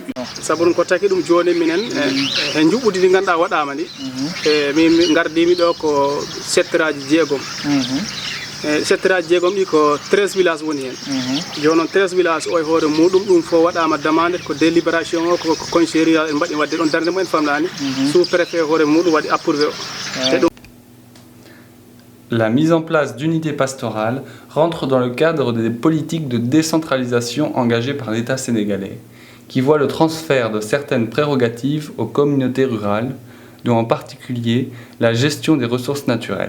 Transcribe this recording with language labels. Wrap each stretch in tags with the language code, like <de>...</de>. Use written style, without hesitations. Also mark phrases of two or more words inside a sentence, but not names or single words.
<ff>saabu ɗum ko taki ɗum joni minen e juɓɓudi ndi ganduɗa waɗama ni min gardimi ɗo ko secteur aji jeegom secteur aji jeegom ɗi ko 13 villages woni hen joni noon 13 villages o e hoore muɗum ɗum fo waɗama demande ko délibération o ko conchéria en mbaɗi wadde ɗon darde mumen famɗani</ff> <fr>sous préfet</fr> <ff>hoore muɗum waɗi approuvé o.</ff> <fr>La mise en place d'unités pastorales rentre dans le cadre des politiques de décentralisation engagées par l'État sénégalais, qui voit le transfert de certaines prérogatives aux communautés rurales, dont en particulier la gestion des ressources naturelles.</fr>